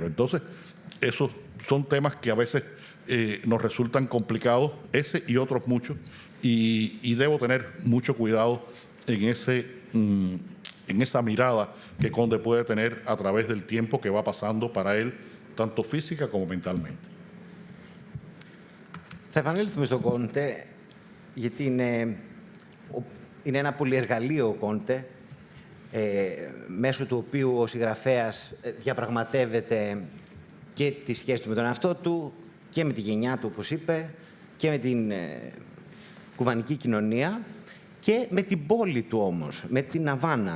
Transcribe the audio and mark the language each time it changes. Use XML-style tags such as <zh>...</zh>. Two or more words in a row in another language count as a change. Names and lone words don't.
<es>Entonces, esos son temas que a veces nos resultan complicados, ese y otros muchos, y debo tener mucho cuidado en esa mirada que Conde puede tener a través del tiempo que va pasando para él, tanto física como mentalmente.</es> <el>Θα επανέλθουμε στον Κόντε, γιατί είναι ένα πολυεργαλείο ο Κόντε, μέσω του οποίου ο συγγραφέας διαπραγματεύεται και τη σχέση του με τον εαυτό του και με τη γενιά του, όπως είπε, και με την κουβανική κοινωνία και με την πόλη του όμως, με την Αβάνα.</el>